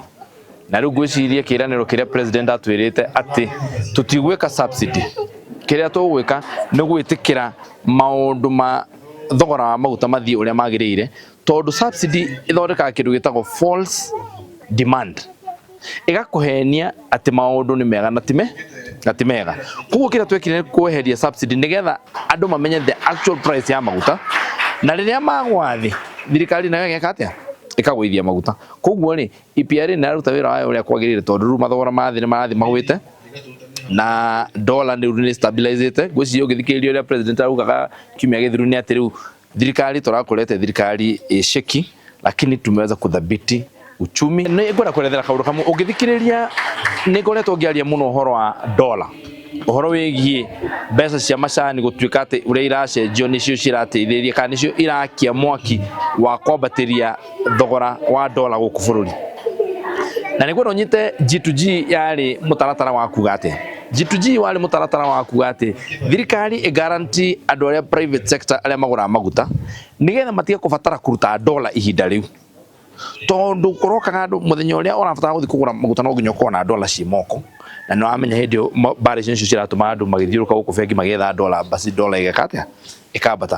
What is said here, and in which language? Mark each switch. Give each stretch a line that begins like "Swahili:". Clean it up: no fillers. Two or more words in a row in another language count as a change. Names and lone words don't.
Kikuyu: Na rĩu ngwĩciria kĩĩranĩro kĩrĩa president atwĩrĩte atĩ tutigwĩka subsidy, kĩrĩa tũgwĩka nĩ gwĩtĩkĩra maũndũ ma thogora wa maguta mathiĩ ũrĩa magĩrĩire, tondũ subsidy ĩthondekaga kĩndũ gĩtagwo
English: false demand,
Kikuyu: ĩgakũhenia atĩ maũndũ nĩ mega na ti mega. Koguo kĩrĩa twekire kweheria subsidy nĩgetha andũ mamenye
English: the actual price
Kikuyu: ya maguta, na rĩrĩa magwa thĩ thirikari nayo ĩgeka atĩa, ĩkagũithia maguta. Koguo rĩ EPR nĩ aruta wĩra wayo ũrĩa kwagĩrĩire, tondũ rĩu mathogora ma thĩ nĩ marathiĩ magwĩte na dollar nĩ stabilizete. Ngwĩciria ũngĩthikĩrĩria ũrĩa president augaga kiumia gĩthiru nĩ atĩ rĩu thirikari tũrakorete thirikari ĩceki,
Swahili: lakini tumeweza kudhibiti uchumi.
Kikuyu: Nĩ ngwenda kwerethera kaũndũ kamwe. Ũngĩthikĩrĩria nĩ ngoretwo ngĩaria mũno ũhoro wa dollar, ũhoro wĩgiĩ mbeca cia macani gũtuĩka atĩ ũrĩa iracenjio nĩcio cirateithĩrĩria kana nĩcio irakia mwaki wa kwambatĩria thogora wa dollar gũkũ bũrũri. Na nĩ ngwenda ũnyite G2G yarĩ mũtaratara wa kuga atĩ G2G warĩ mũtaratara wa kuga atĩ thirikari ĩgaranti andũ arĩa
English: private sector
Kikuyu: arĩa magũraga maguta nĩgetha matige kũbatara kũruta dollar ihinda rĩu, tondu korokaga andu muthenya uria urabatara guthi kugura maguta no nginya ukorwo na dollar ci moko, na no amenya hindi bare cio ciratuma andu magithiuruka guku bengi magetha dollar, basi dollar igakata ikabata.